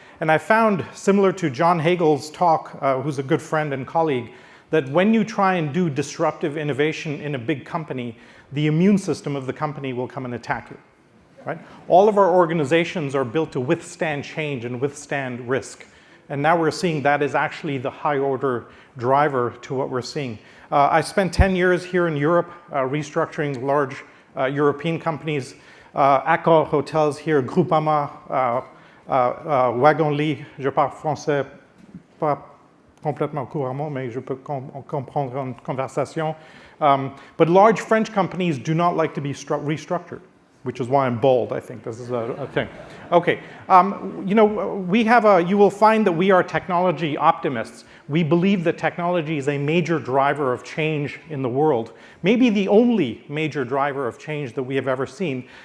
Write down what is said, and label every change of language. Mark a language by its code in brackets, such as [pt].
[en] And I found, similar to John Hagel's talk, who's a good friend and colleague, that when you try and do disruptive innovation in a big company, the immune system of the company will come and attack you. Right? All of our organizations are built to withstand change and withstand risk. And now we're seeing that is actually the high order driver to what we're seeing. I spent 10 years here in Europe restructuring large European companies. [fr] Accor Hotels here, Groupama, Wagon-Lit, je parle français pas complètement couramment, mais je peux comprendre une conversation. [en] But large French companies do not like to be restructured, which is why I'm bold, I think. This is a thing. Okay, you will find that we are technology optimists. We believe that technology is a major driver of change in the world, maybe the only major driver of change that we have ever seen.